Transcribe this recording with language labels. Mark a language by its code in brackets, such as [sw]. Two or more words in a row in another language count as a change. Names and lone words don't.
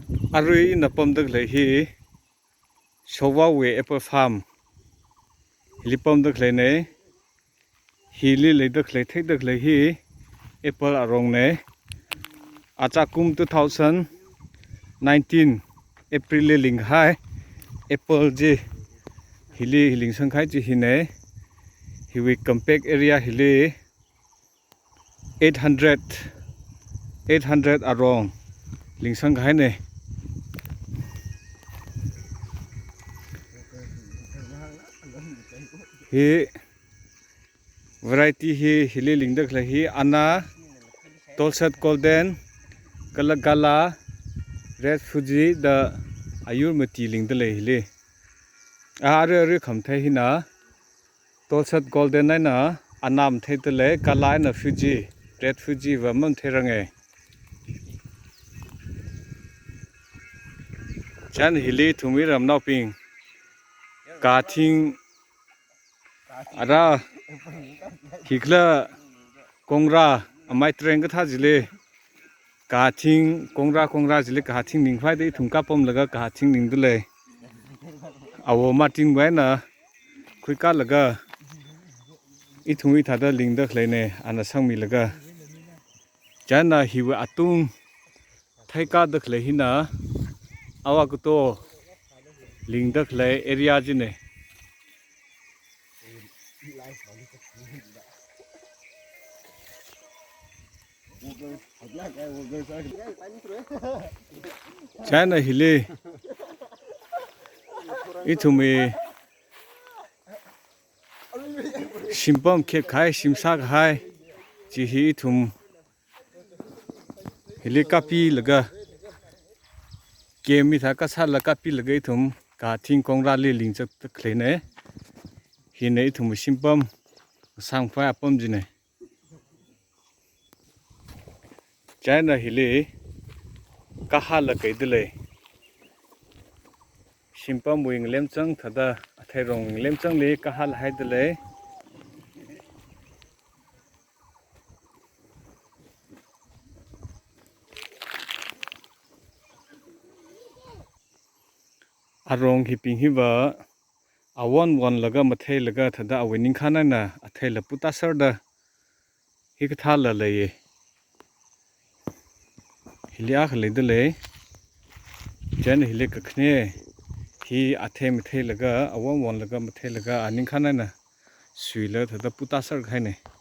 [nmf] Arui napam dak le hi Showa we [en] apple farm [nmf] lipam dak le ne hi le dak le thek dak le hi apple arong ne achakum 2019 April le ling hai apple ji hili hiling sangkhai ji hi ne hi we [en] compact area [nmf] hili 800 arong ling sangkhai ne hi variety hi hili ling dak le hi ana tolsat golden kalagala [en] red fuji [nmf] da ayur mati ling da le hili are khamthai hi na tolsat golden na anam thai da le kala na [en] fuji red fuji [nmf] wa mam therang e chan hili thumi ram nau ping ka thing ara hikla kongra amai treng ka tha jile ka thing kongra jile ka thing ning phai dei thungka pom laga ka thing ning dule awo martin bai na khuika laga I thungi thada ling da khlene ana sangmi laga jana hiwa atung thaika da khle hina awa ko to ling da khle area jine China hili ithumi simpam khe khai simsa khai chi hi thum hili kapi laga kemi tha ka sa la kapi lagai thum ka thing kongra le ling chak khlene hi nei thum simpam sangfa apam jine China hili kahala kaidile simpam wing lemchang thada athairong lemchang le kahal haidile arong hiping hiwa awon laga mathai laga thada awining khana na athaila putasar da hikathala le hilia khalidile jan hile kakhne hi athe mathai laga awon laga mathai laga aning khana na suila thada putasar khaine